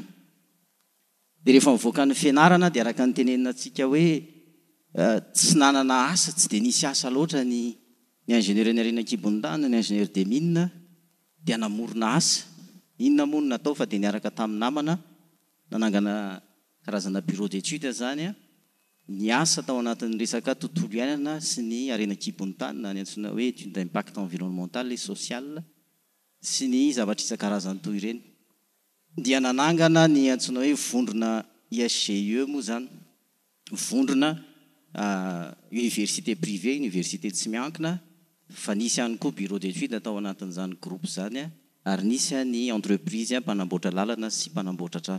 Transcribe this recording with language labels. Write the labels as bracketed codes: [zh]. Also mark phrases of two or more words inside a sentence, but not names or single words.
[mg] Dia rehefa mivoaka ny fianarana dia araka ny tenenina antsika hoe tsy nanana asa, tsy dia nisy asa loatra ny ingénieur Nirina Kibondana, ny [fr] ingénieur des mines [mg] dia namorona asa. Inona moa no natao fa dia niaraka tamin'ny namana nanangana karazana [fr] bureau d'études [mg] zany. Ny asa tao anatin'ny resaka tontolo iainana sy ny Arena Kibondana, ny antsoina hoe [fr] étude d'impact environnemental et social [mg] sy ny zavatra isan-karazany toy ireny. Dia nanangana ny antsoina hoe vondrona ISGE moa zany, vondrona [fr] université privée, [mg] université tsy miankina, fa nisy ihany koa [fr] bureau d'études [mg] tao anatin'izany groupe zany, ary nisy ny entreprise mpanamboatra lalana sy mpanamboatra trano.